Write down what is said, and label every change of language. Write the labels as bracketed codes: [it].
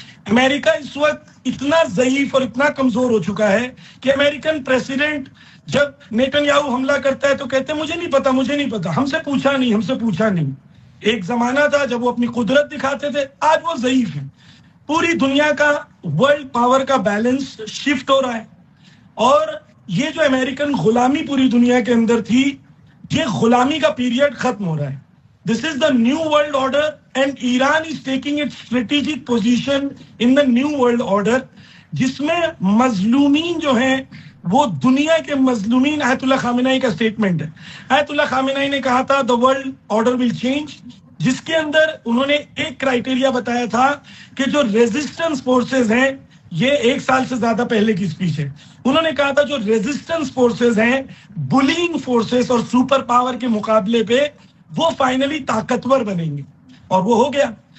[ur] امریکہ اس وقت اتنا ضعیف اور اتنا کمزور ہو چکا ہے کہ امریکن پریزیڈنٹ جب نیتن یاہو حملہ کرتا ہے تو کہتے ہیں مجھے نہیں پتا، ہم سے پوچھا نہیں. ایک زمانہ تھا جب وہ اپنی قدرت دکھاتے تھے، آج وہ ضعیف ہیں. پوری دنیا کا ورلڈ پاور کا بیلنس شفٹ ہو رہا ہے، اور یہ جو امریکن غلامی پوری دنیا کے اندر تھی، یہ غلامی کا پیریڈ ختم ہو رہا ہے. [en] This is the new world order and Iran is taking its strategic position in the new world order، [ur] جس میں مظلومین جو ہیں وہ دنیا کے مظلومین. آیت اللہ خامنہئی کا سٹیٹمنٹ ہے. آیت اللہ خامنہئی نے کہا تھا [en] the world order will change، [ur] جس کے اندر انہوں نے ایک کرائٹیریا بتایا تھا کہ جو ریزسٹنس فورسز ہیں، یہ 1 سال سے زیادہ پہلے کی سپیچ ہے. انہوں نے کہا تھا جو ریزسٹنس فورسز ہیں، بلینگ فورسز اور سپر پاور کے مقابلے پہ وہ فائنلی طاقتور بنیں گے، اور وہ ہو گیا.